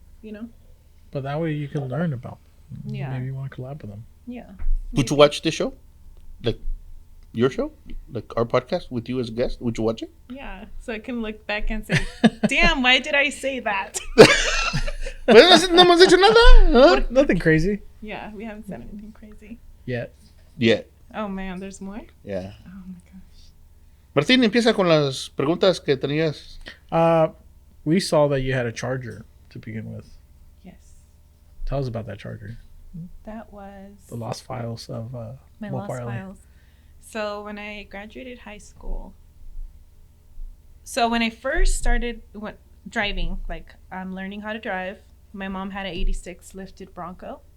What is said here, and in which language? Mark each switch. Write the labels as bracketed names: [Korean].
[English] You know? But that way you can learn about them. Yeah. Maybe you want to collab with them. Yeah. Would you watch this show? Like your show? Like our podcast with you as a guest? Would you watch it? Yeah. So I can look back and say, damn, why did I say that? [Spanish] Pues no hemos dicho nada. ¿Ah? [English] Nothing crazy Yeah, we haven't said anything crazy. yet. Yeah. Oh man, there's more? Yeah. Oh my gosh. [Spanish] Martín, empieza con las preguntas que tenías. [English] We saw that you had a charger to begin with. Yes. Tell us about that charger. That was The lost files of my lost MoparEllie. files. So when I graduated high school, so when I first started driving, like I'm learning how to drive, my mom had an 86 lifted Bronco.